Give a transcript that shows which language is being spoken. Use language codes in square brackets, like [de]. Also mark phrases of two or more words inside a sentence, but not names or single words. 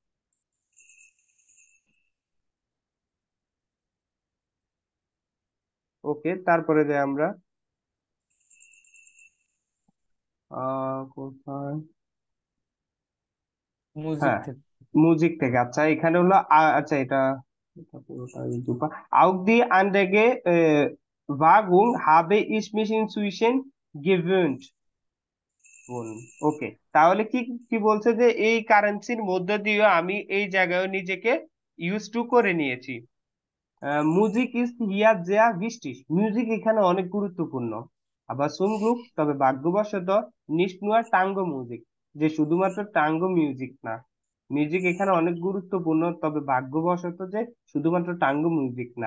[bn] ওকে, তারপরে যে আমরা কোথায়, মিউজিক হ্যাঁ, থেকে। মিউজিক থেকে। আচ্ছা, এখানে হলো আচ্ছা, এটা এটা পুরোটাই দুপা। [de] Auch die andere Wagung habe ich mich inzwischen gewöhnt. [bn] ওকে, তাহলে কি কি বলছে যে এই কারেন্সির মধ্য দিয়ে আমি এই জায়গায় নিজেকে ইউজ টু করে নিয়েছি। [de] Musik ist hier sehr wichtig, [bn] মিউজিক এখানে অনেক গুরুত্বপূর্ণ। [de] aber zum Glück, [bn] তবে ভাগ্যবশত, [de] nicht nur Tango Musik, [bn] যে শুধুমাত্র টাঙ্গো মিউজিক না, মিউজিক এখানে অনেক গুরুত্বপূর্ণ, তবে ভাগ্যবশত যে শুধুমাত্র টাঙ্গো মিউজিক না।